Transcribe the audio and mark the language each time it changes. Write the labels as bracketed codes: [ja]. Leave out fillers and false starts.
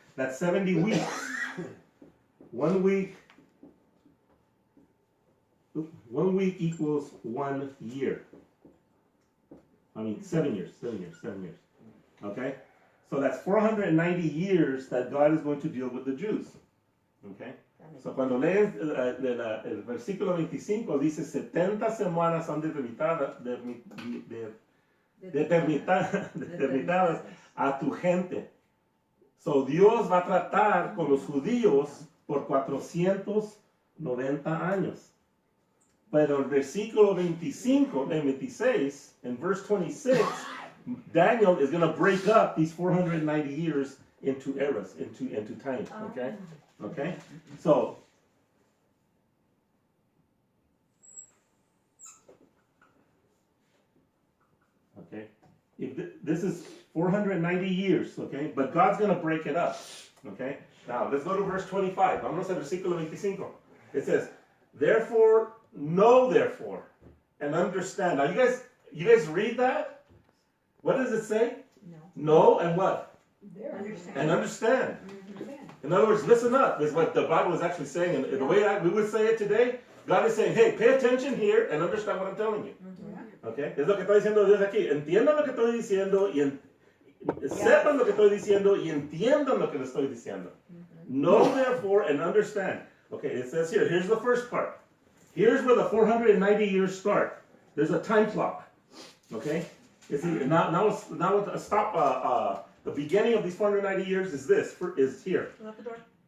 [en] That's 70 weeks. 1 week. 1 week equals 1 year. I mean, 7 years. 7 years. 7 years. Okay? So that's 490 years that God is going to deal with the Jews. Okay? [es] So cuando lees el versículo 25 dice 70 semanas son determinadas a tu gente. So Dios va a tratar con los judíos por 490 años. Pero el versículo 25, en 26, [en] in verse 26, Daniel is going to break up these 490 years into eras, into time. Okay? Okay? So, okay? This is 490 years, okay? But God's going to break it up, okay? Now, let's go to verse 25. [es] Vamos al versículo 25. [en] It says, therefore, know therefore, and understand. Now, you guys read that? What does it say? No. Know and what? Understand. And understand. In other words, listen up, is what the Bible is actually saying. And the way we would say it today, God is saying, hey, pay attention here and understand what I'm telling you. Okay? [es] Es lo que está diciendo Dios aquí. Entiendan lo que estoy diciendo y sepan lo que estoy diciendo y entiendan lo que le estoy diciendo. [en] Know therefore and understand. Okay, it says here, here's the first part. Here's where the 490 years start. There's a time clock. Okay? You see, now stop. The beginning of these 490 years is this. Is here. Lock the door.